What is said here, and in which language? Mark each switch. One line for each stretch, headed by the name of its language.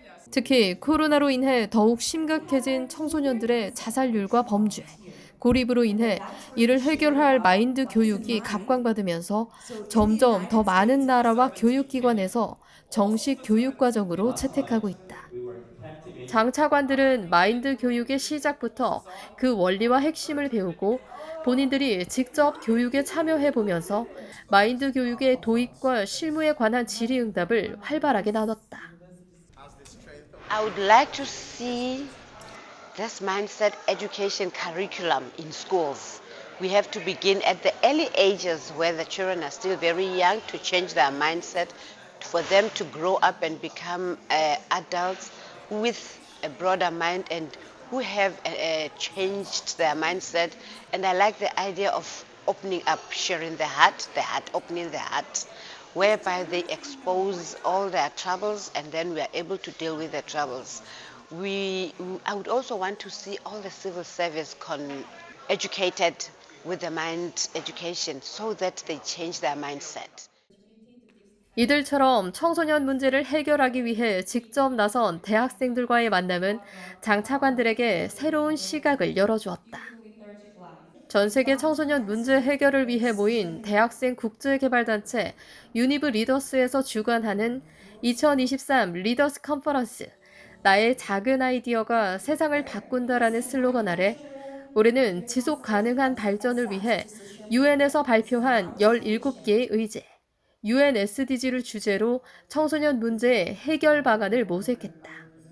Korean: 특히 코로나로 인해 더욱 심각해진 청소년들의 자살률과 범죄, 고립으로 인해 이를 해결할 마인드 교육이 각광받으면서 점점 더 많은 나라와 교육기관에서 정식 교육 과정으로 채택하고 있다. 장차관들은 마인드 교육의 시작부터 그 원리와 핵심을 배우고 본인들이 직접 교육에 참여해보면서 마인드 교육의 도입과 실무에 관한 질의응답을 활발하게 나눴다.
English: I would like to see this mindset education curriculum in schools. We have to begin at the early ages where the children are still very young to change their mindset, for them to grow up and become adults with a broader mind and who have changed their mindset. And I like the idea of opening up, sharing the heart, opening the heart, whereby they expose all their troubles and then we are able to deal with the troubles. I would also want to see all the civil service educated with the mind education so that they change their mindset.
Korean: 이들처럼 청소년 문제를 해결하기 위해 직접 나선 대학생들과의 만남은 장차관들에게 새로운 시각을 열어주었다. 전 세계 청소년 문제 해결을 위해 모인 대학생 국제개발단체 유니브 리더스에서 주관하는 2023 리더스 컨퍼런스 나의 작은 아이디어가 세상을 바꾼다라는 슬로건 아래 올해는 지속 가능한 발전을 위해 UN에서 발표한 17개의 의제, UN SDG를 주제로 청소년 문제의 해결 방안을 모색했다.